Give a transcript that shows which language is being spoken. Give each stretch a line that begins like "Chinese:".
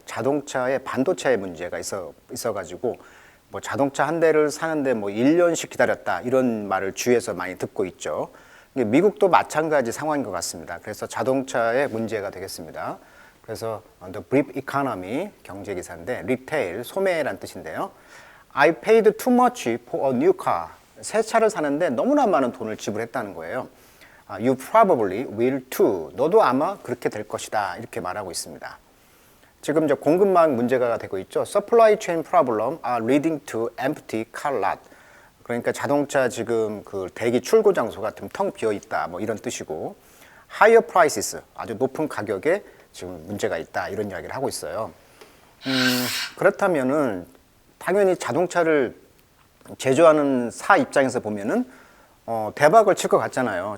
Korean: 자동차의 반도체 문제가 있어가지고 뭐 자동차 한 대를 사는데 뭐 1년씩 기다렸다 이런 말을 주위에서 많이 듣고 있죠. 미국도 마찬가지 상황인 것 같습니다. 그래서 자동차의 문제가 되겠습니다. 그래서 The Brief Economy 경제기사인데 리테일, 소매란 뜻인데요.
English: I paid too much for a new car.
Korean: 새 차를 사는데 너무나 많은 돈을 지불했다는 거예요.
English: You probably will too.
Korean: 너도 아마 그렇게 될 것이다. 이렇게 말하고 있습니다. 지금 이제 공급망 문제가 되고 있죠.
English: Supply chain problem are leading to empty car lot.
Korean: 그러니까 자동차 지금 그 대기 출고 장소가 좀 텅 비어 있다. 뭐 이런 뜻이고,
English: higher prices.
Korean: 아주 높은 가격에 지금 문제가 있다. 이런 이야기를 하고 있어요. 그렇다면은 당연히 자동차를 제조하는 사 입장에서 보면은 대박을 칠 것 같잖아요.